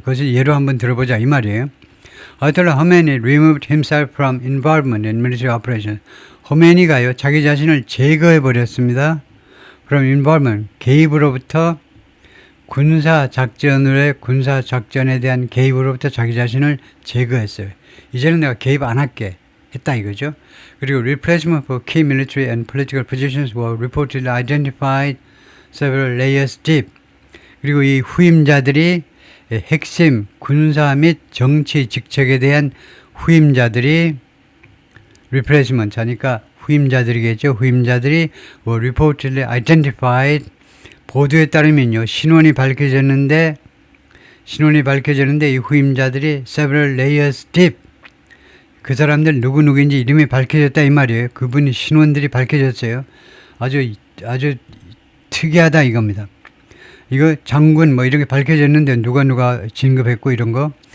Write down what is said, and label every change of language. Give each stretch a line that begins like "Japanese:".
Korean: 그것을 예로 한번 들어보자 이 말이에요.
English: Ayatollah Khomeini removed himself from involvement in military operations.
Korean: 호메니가요 자기 자신을 제거해 버렸습니다.
English: from involvement,
Korean: 개입으로부터 군사 작전에 대한 개입으로부터 자기 자신을 제거했어요. 이제는 내가 개입 안 할게 했다 이거죠. 그리고
English: replacement for key military and political positions were reportedly identified several layers deep.
Korean: 그리고 이 후임자들이 핵심 군사 및 정치 직책에 대한 후임자들이 replacement 하니까 후임자들이겠죠. 후임자들이
English: were reportedly identified.
Korean: 보도에 따르면요. 신원이 밝혀졌는데 이 후임자들이
English: several layers deep.
Korean: 그 사람들 누구인지 이름이 밝혀졌다 이 말이에요. 그분이 신원들이 밝혀졌어요. 아주 특이하다 이겁니다. 이거 장군 뭐 이렇게 밝혀졌는데 누가 진급했고 이런 거.